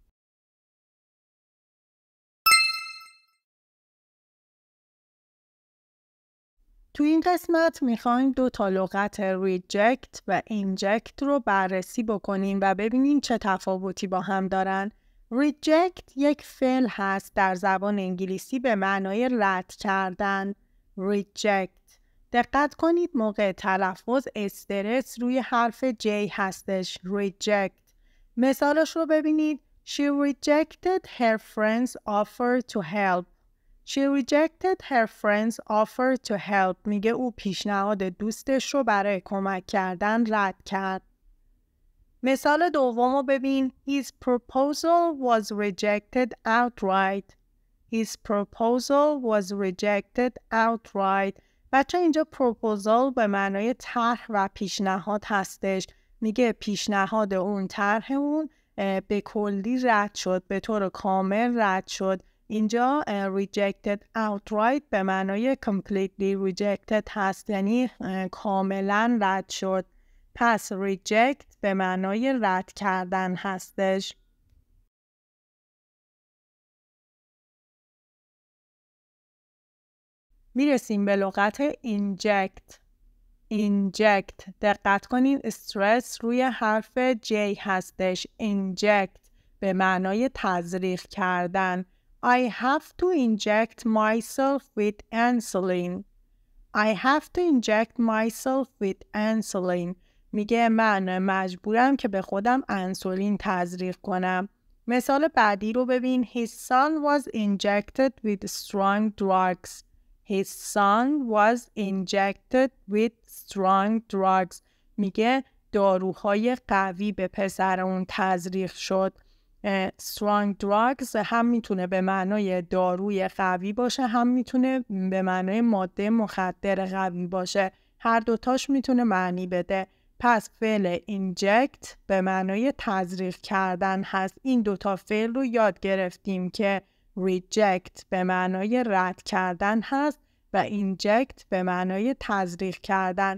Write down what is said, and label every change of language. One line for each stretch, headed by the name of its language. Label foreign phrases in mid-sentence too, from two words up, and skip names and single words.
Persian: تو این قسمت میخوایم دو تا لغت reject و inject رو بررسی بکنیم و ببینیم چه تفاوتی با هم دارن. reject یک فعل هست در زبان انگلیسی به معنای رد کردن. reject. دقت کنید موقع تلفظ استرس روی حرف J هستش. reject. مثالش رو ببینید.
English: She rejected her friend's offer to help. She rejected her friend's offer to help.
Persian: میگه او پیشنهاد دوستش رو برای کمک کردن رد کرد. مثال دوم رو ببین.
English: His proposal was rejected outright. His proposal was rejected outright.
Persian: بچه اینجا proposal به معنای طرح و پیشنهاد هستش. میگه پیشنهاد اون، طرح اون به کلی رد شد، به طور کامل رد شد. اینجا
English: rejected outright
Persian: به معنای
English: completely rejected
Persian: هست، یعنی کاملا رد شد. پس reject به معنای رد کردن هستش. میرسیم به لغت inject. inject. دقت کنید استرس روی حرف J هستش. inject به معنای تزریق کردن.
English: I have to inject myself with insulin. I have to inject myself with insulin.
Persian: میگه من مجبورم که به خودم انسولین تزریق کنم. مثال بعدی رو ببین.
English: His son was injected with strong drugs. His son was injected with strong drugs.
Persian: میگه داروهای قوی به پسر اون تزریق شد.
English: strong drugs
Persian: هم میتونه به معنای داروی قوی باشه، هم میتونه به معنای ماده مخدر قوی باشه. هر دوتاش میتونه معنی بده. پس فعل inject به معنای تزریق کردن هست. این دوتا فعل رو یاد گرفتیم که reject به معنای رد کردن هست و inject به معنای تزریق کردن.